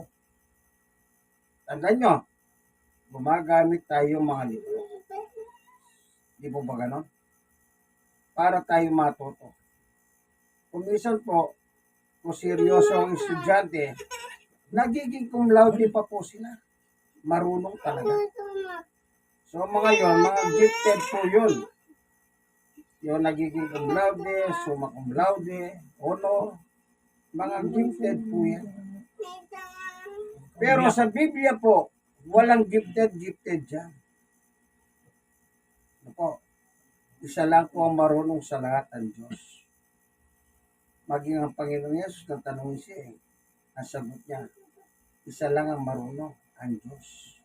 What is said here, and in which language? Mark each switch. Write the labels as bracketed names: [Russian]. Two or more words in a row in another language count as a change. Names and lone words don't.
[Filipino] Tandaan nyo, gumagamit tayo ng mga libro. Di po ba ganon? Para tayo matuto. Kung minsan po, kung seryoso ang estudyante, nagiging [Latin] cum laude [Filipino] pa po sila. Marunong talaga. So mga yon, mga gifted po yun. Yung nagiging [Latin] cum laude, summa cum laude, [Filipino] honor, mga gifted po yan. Pero sa Biblia po, walang gifted dyan. Ano po? Isa lang po ang marunong sa lahat ang Diyos. Maging ang Panginoon Yesus, nang tanongin siya, ang sagot niya, isa lang ang marunong, ang Diyos.